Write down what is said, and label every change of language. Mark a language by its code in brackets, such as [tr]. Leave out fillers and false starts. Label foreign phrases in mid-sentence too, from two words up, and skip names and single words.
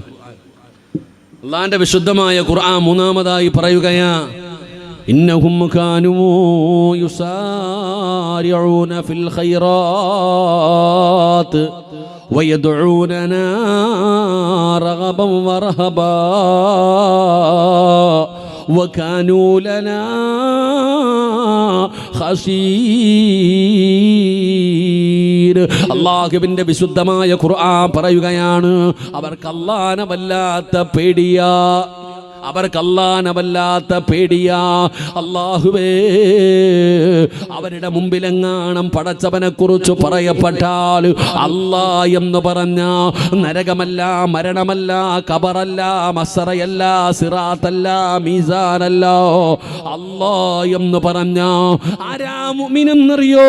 [ml] അല്ലാഹുവിൻ്റെ വിശുദ്ധമായ ഖുർആൻ മൂന്നാമതായി പറയുകയാ, [ar] إنهم كانوا يسارعون في الخيرات ويدعوننا رغبا ورهبا وكانوا لنا خشير. [ml] അല്ലാഹുവിൻ്റെ വിശുദ്ധമായ ഖുർആൻ പറയുകയാണ്, അവർക്ക് അല്ലാഹനെ വല്ലാത്ത പേടിയാ, അവർക്കല്ലാനവല്ലാത്ത പേടിയാ. അല്ലാഹുവേ, അവരുടെ മുമ്പിലെങ്ങാണം പടച്ചവനെ കുറിച്ച് പറയപ്പെട്ടാൽ അല്ലാ എന്ന് പറഞ്ഞ നരകമല്ല, മരണമല്ല, ഖബറല്ല, മസ്റയല്ല, സിറാത്തല്ല, മീസാനല്ല, അല്ലാ എന്ന് പറഞ്ഞ ആരാ മുഅ്മിൻ എന്നറിയോ?